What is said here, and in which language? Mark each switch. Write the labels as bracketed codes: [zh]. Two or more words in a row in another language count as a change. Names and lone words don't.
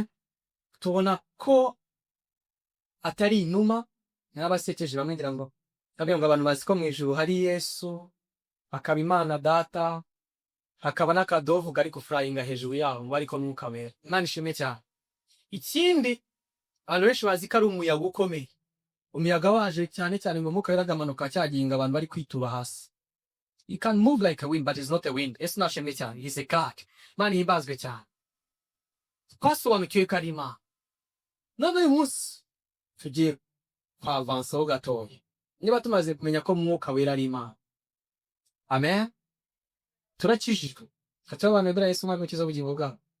[rw] Tubona ko atari inuma, n'abasekeje bamwe ngira ngo abantu bazi ko mu ijuru hari Yesu, akaba Imana Data, hakaba n'akadovu kari gufurayinga hejuru yaho, ngo ariko Mwuka Wera. Imana ishimwe cyane. Ikindi abantu benshi bazi ko ari umuyaga ukomeye. Umuyaga waje cyane cyane ngo Mwuka Wera agamanuka cyaginga abantu bari kwituba hasi. [en] He can move like a wind, but it's not a wind. [rw] Yesu nashimwe cyane. [en] He's a God. [rw] Imana himbazwe cyane. Twasobanukiwe ko ari Imana. None uyu munsi tugiye kwavansaho gatoya. Niba tumaze kumenya ko Mwuka Wera ari Imana. Amen. Turakijijwe. Kata abantu bera Yesu mwami ukiza ubugingo bwabo.